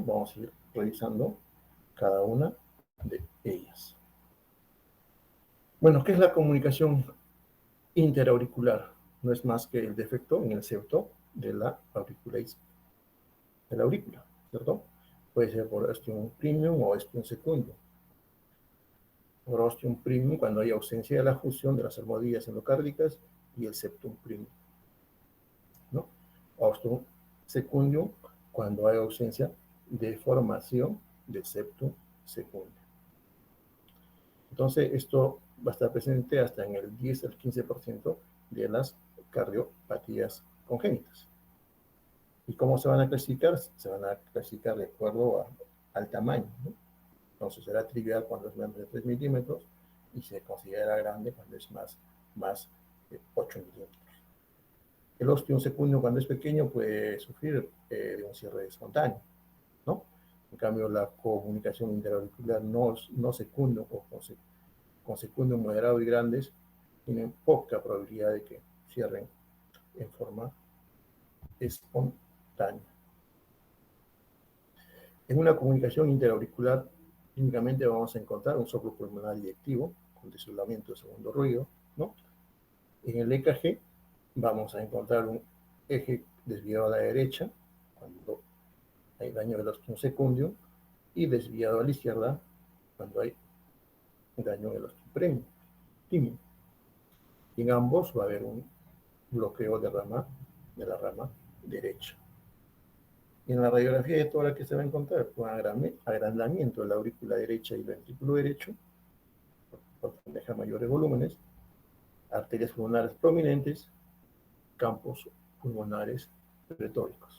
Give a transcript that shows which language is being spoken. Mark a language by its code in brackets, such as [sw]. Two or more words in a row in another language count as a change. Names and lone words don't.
[es] Vamos a ir revisando cada una de ellas. Bueno, ¿qué es la comunicación interauricular? No es más que el defecto en el septo de la aurícula, ¿cierto? Puede ser por [la] ostium primum [es] o [la] ostium secundum. [es] Por [la] ostium primum [es] cuando hay ausencia de la fusión de las almohadillas endocárdicas y el [la] septum primum, [es] ¿no? [la] Ostium secundum [es] cuando hay ausencia de formación del [la] septum secundum. [es] Entonces, esto va a estar presente hasta en el 10 al 15% de las cardiopatías congénitas. ¿Y cómo se van a clasificar? Se van a clasificar de acuerdo al tamaño, ¿no? Entonces será trivial cuando es menos de 3 milímetros y se considera grande cuando es más de 8 milímetros. El [la] ostium secundum [es] cuando es pequeño puede sufrir de un cierre espontáneo, ¿no? En cambio, la comunicación interauricular no secundum o con secundum moderado y grandes tienen poca probabilidad de que cierren en forma espontánea. En una comunicación interauricular, únicamente vamos a encontrar un soplo pulmonar eyectivo con desolamiento de segundo ruido, ¿no? En el EKG vamos a encontrar un eje desviado a la derecha cuando hay daño del [la] ostium secundum [es] y desviado a la izquierda cuando hay daño del [la] ostium primum. [es] Y en ambos va a haber un bloqueo de la rama derecha. Y en la radiografía de tórax que se va a encontrar un agrandamiento de la aurícula derecha y el ventrículo derecho, porque deja mayores volúmenes, arterias pulmonares prominentes, campos pulmonares retóricos.